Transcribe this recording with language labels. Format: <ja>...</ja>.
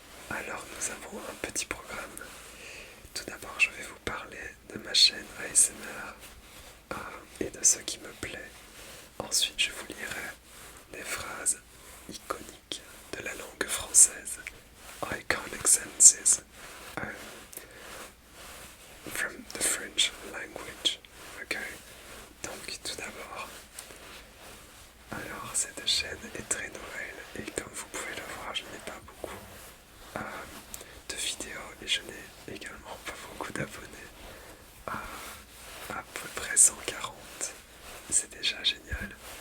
<fr>Alors nous avons un petit programme. Tout d'abord, je vais vous parler de ma chaîne ASMR et de ce qui me plaît. Ensuite, je vous lirai des phrases iconiques de la langue française.</fr> <en>Iconic sentences from the French language. Ok.</en> <fr>Donc, tout d'abord, alors cette chaîne est très nouvelle et comme vous pouvez le voir, je n'ai pas beaucoup de vidéos et je n'ai également pas beaucoup d'abonnés. À peu près 140. C'est déjà génial.</fr>